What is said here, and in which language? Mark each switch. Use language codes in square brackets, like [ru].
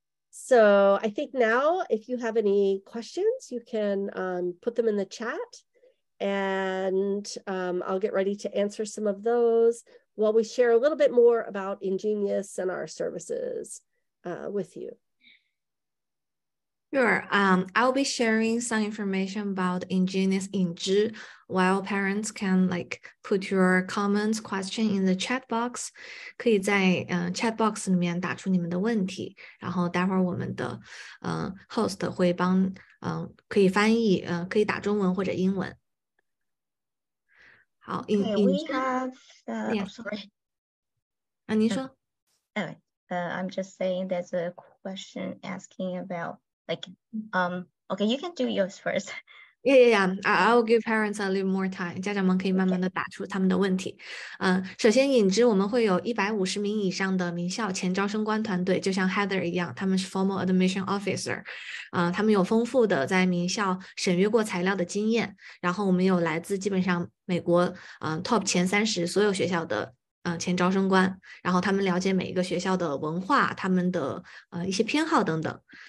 [en] So I think now, if you have any questions, you can put them in the chat, and I'll get ready to answer some of those while we share a little bit more about Ingenious and our services with you. Sure. I'll be sharing some information about Ingenious Yinzhi, while parents can put your comments, question in the chat box. [zh] 可以在chat box 里面打出你们的问题，然后待会儿我们的host 会帮可以翻译可以打中文或者英文。好， [en] we have yeah. sorry. [zh] 您说。 [en] I'm just saying there's a question asking about okay, you can do yours first. Yeah. I'll give parents a little more time. [zh] 家长们可以慢慢的打出他们的问题。首先引知我们会有150名以上的名校前招生官团队，就像 Heather 一样，他们是 [en] Formal Admission Officer。 [zh] 他们有丰富的在名校审阅过材料的经验。然后我们有来自基本上美国Top 前30所有学校的前招生官，然后他们了解每一个学校的文化，他们的一些偏好等等。